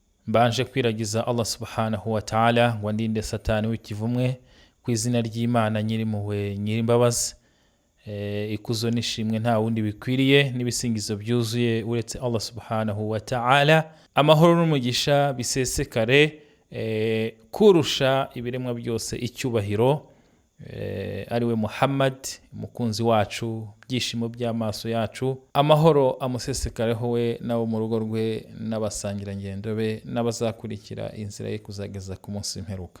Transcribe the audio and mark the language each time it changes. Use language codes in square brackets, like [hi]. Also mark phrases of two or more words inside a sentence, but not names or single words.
[rw] mbanje kwiragiza Allah [ar] سبحانه وتعالى [rw] ngo ndinde satani w'ikivumwe ku izina ry'Imana nyirimpuhwe nyirimbabazi. Ikuzo nishimwe nta wundi bikwiriye n'ibisingizo byuzuye uretse Allah [ar] سبحانه وتعالى. [rw] Amahoro n'umugisha bisesekare kurusha ibiremwa byose icyubahiro ariwe Muhammad umukunzi wacu, byishimo by'amaso yacu. Amahoro amusesekareho we nabo mu rugo rwe n'abasangira ngendo be n'abazakurikira inzira ye kuzageza ku munsi w'imperuka.